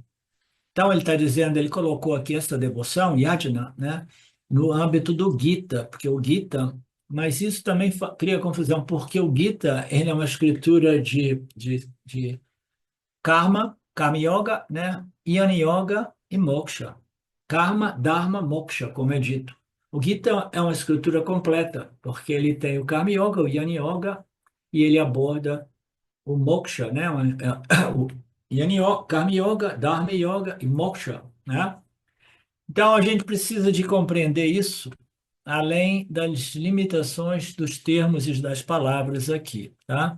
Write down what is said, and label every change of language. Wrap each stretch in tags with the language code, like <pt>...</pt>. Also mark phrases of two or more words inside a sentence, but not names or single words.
<pt>Então, ele está dizendo, ele colocou aqui essa devoção, yajna, né, no âmbito do Gita, porque o Gita, mas isso também cria confusão, porque o Gita, ele é uma escritura de</pt> <sa>karma yoga,</sa> <pt>né,</pt> <sa>jnana yoga e moksha. Karma, dharma, moksha,</sa> <pt>como é dito. O Gita é uma escritura completa, porque ele tem o</pt> <sa>karma yoga,</sa> <pt>o</pt> <sa>jnana yoga,</sa> <pt>e ele aborda o moksha, né?</pt> <sa>O Jnana Yoga, Karma Yoga, Dharma Yoga e moksha, né?</sa> <pt>Então a gente precisa de compreender isso além das limitações dos termos e das palavras aqui, tá?</pt>